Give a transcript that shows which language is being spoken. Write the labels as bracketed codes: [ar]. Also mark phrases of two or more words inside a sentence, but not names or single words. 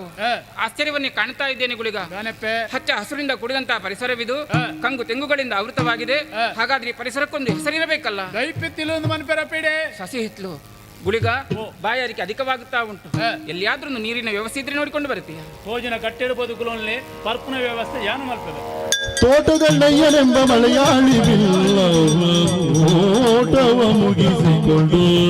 [kn] ಆಶ್ಚರ್ಯವನ್ನೇ ಕಾಣ್ತಾ ಇದ್ದೇನೆ ಗುಳಿಗ. ಹಚ್ಚ ಹಸುರಿಂದ ಕೂಡಿದಂತಹ ಪರಿಸರವಿದು, ಕಂಗು ತೆಂಗುಗಳಿಂದ ಆವೃತವಾಗಿದೆ. ಹಾಗಾದ್ರೆ ಪರಿಸರಕ್ಕೊಂದು ಹೆಸರಿರಬೇಕಲ್ಲ. ಸಸಿ ಹಿತ್ಲು ಗುಳಿಗ, ಬಾಯಾರಿಕೆ ಅಧಿಕವಾಗುತ್ತಾ ಉಂಟು. ಎಲ್ಲಿಯಾದ್ರೂ ನೀರಿನ ವ್ಯವಸ್ಥೆ ಇದ್ರೆ ನೋಡಿಕೊಂಡು ಬರುತ್ತೀಯ. [tcy] ಭೋಜನ ಕಟ್ಟೆಡು ಬದುಕುಲಲ್ಲಿ ಪರ್ಪುನ ವ್ಯವಸ್ಥೆ ಯಾನು ಮಾಡ್ತದೆ. [kn] ತೋಟದಣ್ಣಯ್ಯನೆಂಬ ಮಲಯಾಳಿ ಓಟವ ಮುಗಿಸಿಕೊಂಡು